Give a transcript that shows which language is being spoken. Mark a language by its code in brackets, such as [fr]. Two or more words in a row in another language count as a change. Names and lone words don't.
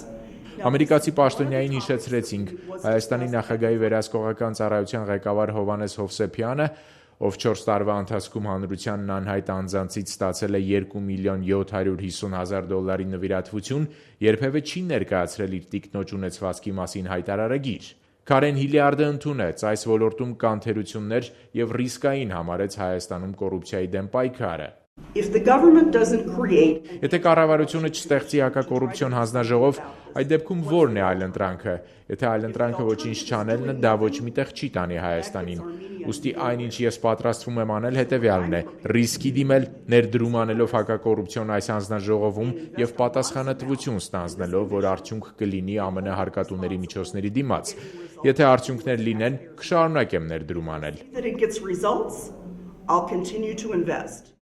[hy] Ամերիկացի պաշտոնյային հիշեցրեցինք Հայաստանի նախագահի վերահսկողական ծառայության ղեկավար Հովհաննես Հովսեփյանը, ով 4 տարվա ընթացքում հանրությանն անհայտ անձանցից ստացել է $2,750,000 նվիրատվություն, երբևէ չի ներկայացրել իր տիկնոջ ունեցվածքի մասին հայտարարագիր։ Քարեն Հիլիարդը ընդունեց այս ոլորտում կան թերություններ եւ ռիսկային համարեց Հայաստանում կոռուպցիայի դեմ պայքարը։ [en] If the government doesn't create [hy] Եթե կառավարությունը չստեղծի հակակոռուպցիոն հանձնաժողով, այդ դեպքում ո՞րն է այլընտրանքը։ Եթե այլընտրանքը ոչինչ չանելն է, դա ոչ միտեղ չի տանի Հայաստանին։ Ուստի այն, ինչ ես պատրաստվում եմ անել, հետևյալն է՝ ռիսկի դիմել, ներդրում անելով հակակոռուպցիոն այս հանձնաժողովում եւ պատասխանատվություն ստանձնելով, որ արդյունք կլինի ԱՄՆ հարկատուների միջոցների դիմաց։ Եթե արդյունքներ լինեն, կշարունակեմ ներդրում անել։ [en] that it gets results, I'll continue to invest.